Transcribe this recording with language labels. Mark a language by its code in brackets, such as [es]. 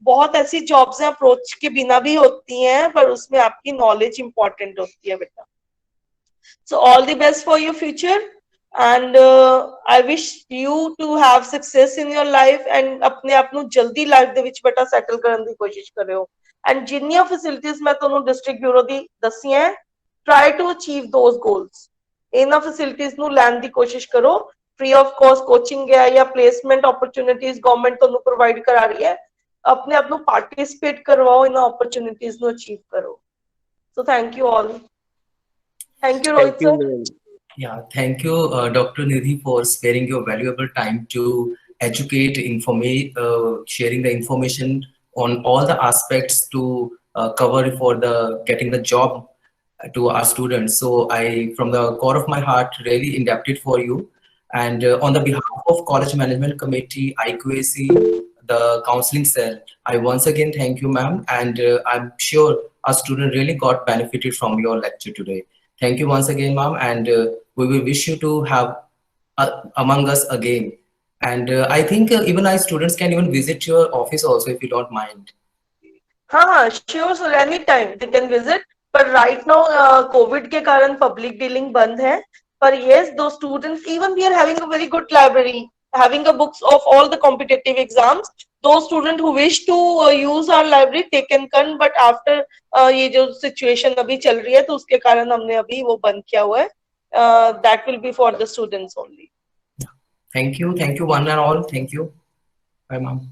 [hi] बहुत ऐसी जॉब्स हैं अप्रोच के बिना भी होती हैं, पर उसमें आपकी नॉलेज इंपॉर्टेंट होती है बेटा। [en] so all the best for your future, and I wish you to have success in your life, and अपने आप [pa] ਨੂੰ ਜਲਦੀ ਲਾਈਫ ਦੇ ਵਿੱਚ ਬੇਟਾ ਸੈਟਲ ਕਰਨ ਦੀ ਕੋਸ਼ਿਸ਼ ਕਰਿਓ। ਐਂਡ ਜਿੰਨੀਆਂ ਫੈਸਿਲਿਟੀਆਂ ਮੈਂ ਤੁਹਾਨੂੰ ਡਿਸਟ੍ਰਿਕਟ ਬਿਊਰੋ ਦੀ ਦੱਸੀਆਂ, [en] Try to achieve those goals. [pa] ਇਹਨਾਂ ਫੈਸਿਲਿਟੀਆਂ ਨੂੰ ਲੈਣ ਦੀ ਕੋਸ਼ਿਸ਼ ਕਰੋ। [hi] फ्री ऑफ कॉस्ट कोचिंग है या प्लेसमेंट अपॉर्चुनिटीज गवर्नमेंट तो प्रोवाइड करा रही है, अपने आप पार्टिसिपेट करवाओ, इन अपॉर्चुनिटीज नु अचीव करो। [en] So thank you all. Thank you Rohit sir. Yeah, thank you, Dr. Nidhi, for sparing your valuable time to educate, informate, sharing the information on all the aspects to cover for the getting the job to our students. So I, from the core of my heart, really indebted for you. And on the behalf of College Management Committee, IQAC, the counseling cell, I once again thank you, ma'am. And I'm sure our student really got benefited from your lecture today. Thank you once again, ma'am. And we will wish you to have among us again. And I think even our students can even visit your office also, if you don't mind. [hi] हाँ sure sir, [en] any time they can visit, [hi] पर right now Covid के कारण public dealing बंद है। [en] But yes, those students, even we are having a very good library, having a books of all the competitive exams. Those students who wish to use our library, they can come. [hi] But after ये जो situation अभी चल रही है, तो उसके कारण हमने अभी वो बंद किया हुआ है। [en] That will be for the students only. Thank you one and all. Thank you. Bye, ma'am.